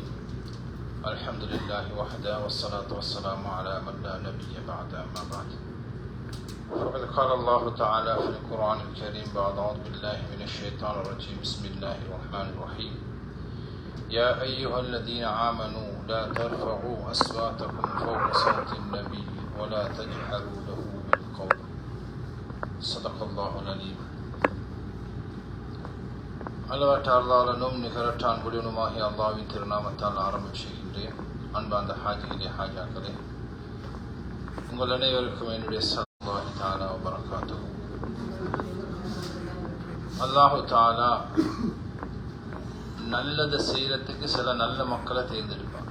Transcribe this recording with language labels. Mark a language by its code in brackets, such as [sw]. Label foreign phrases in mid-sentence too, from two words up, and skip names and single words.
[ar] الحمد لله وحده والصلاة والسلام على من لا نبي بعده أما بعد. فقد قال الله تعالى في القرآن الكريم بعد أعوذ بالله من الشيطان الرجيم. بسم الله الرحمن الرحيم. يا أيها الذين آمنوا لا ترفعوا أصواتكم فوق صوت النبي ولا تجهروا له بالقول. صدق الله العليم. [ta] அளவற்ற அல்லாஹ்வின் நிகரற்றான் குடியுமாகிய அல்லாஹ்வின் திருநாமத்தால் ஆரம்பம் செய்கின்றேன். அன்பார்ந்த ஹாஜிகளே ஹாஜாக்களே, உங்கள் அனைவருக்கும் என்னுடைய [ar] صلى الله تعالى وبركاته. الله تعالى [ta] நல்லதை செய்யறதுக்கு சில நல்ல மக்களை தேர்ந்தெடுப்பாங்க.